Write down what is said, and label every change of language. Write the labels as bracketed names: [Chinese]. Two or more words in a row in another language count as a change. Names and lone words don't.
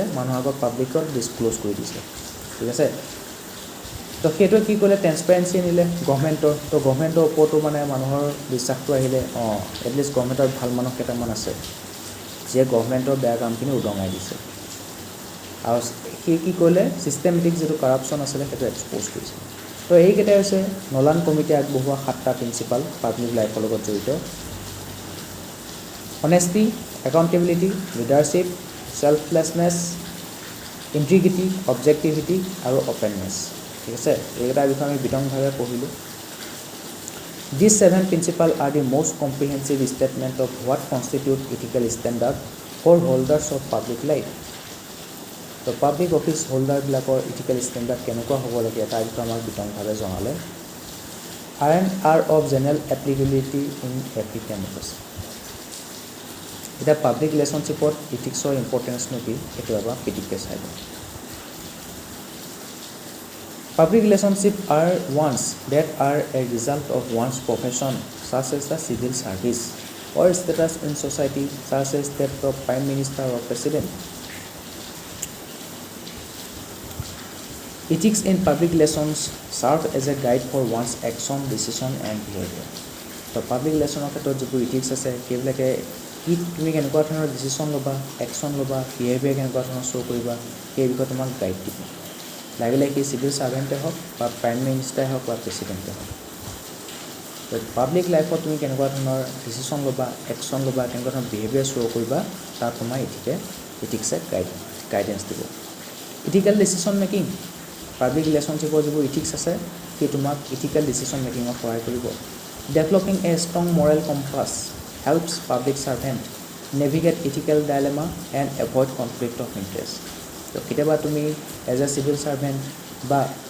[Assamese] মানুহৰ আগত পাব্লিকত ডিছক্ল'জ কৰি দিছে ঠিক আছে তো সেইটোৱে কি কৰিলে ট্ৰেন্সপাৰেঞ্চি আনিলে গভৰ্ণমেণ্টৰ তো গভৰ্ণমেণ্টৰ ওপৰতো মানে মানুহৰ বিশ্বাসটো আহিলে এটলিষ্ট গভৰ্ণমেণ্টৰ ভাল মানুহ কেইটামান আছে যে গভৰ্ণমেণ্টৰ বেয়া কামখিনি উদঙাই দিছে আৰু সি কি কৰিলে ছিষ্টেমেটিক যিটো কাৰাপশ্যন আছিলে সেইটো এক্সপ'জ কৰিছে তো এইকেইটাই হৈছে নলান কমিটিয়ে আগবঢ়োৱা 7টা প্ৰিন্সিপাল [English] public life [Assamese] লগত জড়িত [English] honesty accountability leadership selflessness integrity objectivity [Assamese] আৰু অপেননেছ ঠিক আছে এইকেইটাৰ বিষয়ে আমি বিতংভাৱে পঢ়িলোঁ [English] These 7 principles are the most comprehensive statement of what constitutes ethical standard for holders of public life. So public office holder [Assamese] বিলাকৰ ethical standard কেনেকুৱা হ'ব লাগে তাৰ বিষয়ে আমাক বিতংভাৱে জনালে [English] are of general applicability in every democracy. [Assamese] এতিয়া পাব্লিক ৰিলেশ্যনশ্বিপত ইথিক্সৰ ইম্পৰ্টেঞ্চনো কি এইটো এবাৰ পিটিককৈ চাই লওঁ [English] Public relationships are ones that are a result of one's profession, such as the civil service, or status in society, such as that of Prime Minister or President. Ethics in public relations serve as a guide for one's action, decision, and behavior. [Assamese] So, [English] public relations [Assamese] ক্ষেত্ৰত যিবোৰ ethics আছে সেইবিলাকে কি তুমি কেনেকুৱা ধৰণৰ ডিচিশ্যন ল'বা একশ্যন ল'বা বিহেভিয়াৰ কেনেকুৱা ধৰণৰ শ্ব' কৰিবা সেই বিষয়ে তোমাক গাইড দিব লাগিলে কি চিভিল ছাৰ্ভেণ্টে হওক বা [English] prime minister [Assamese] হওক বা প্ৰেচিডেণ্টে হওক তো [English] public life [Assamese] তুমি কেনেকুৱা ধৰণৰ ডিচিশ্যন ল'বা একশ্যন ল'বা কেনেকুৱা ধৰণৰ বিহেভিয়াৰ শ্ব' কৰিবা তাত তোমাৰ ইথিক্সে গাইডেঞ্চ দিব [English] ethical decision making [Assamese] পাব্লিক ৰিলেশ্যনশ্বিপৰ যিবোৰ ইথিক্স আছে সেই তোমাক ইথিকেল ডিচিশ্যন মেকিঙত সহায় কৰিব [English] developing a strong moral compass helps public servant navigate ethical dilemma and avoid conflict of interest [Assamese] তো কেতিয়াবা তুমি [English] as a civil servant [Assamese] বা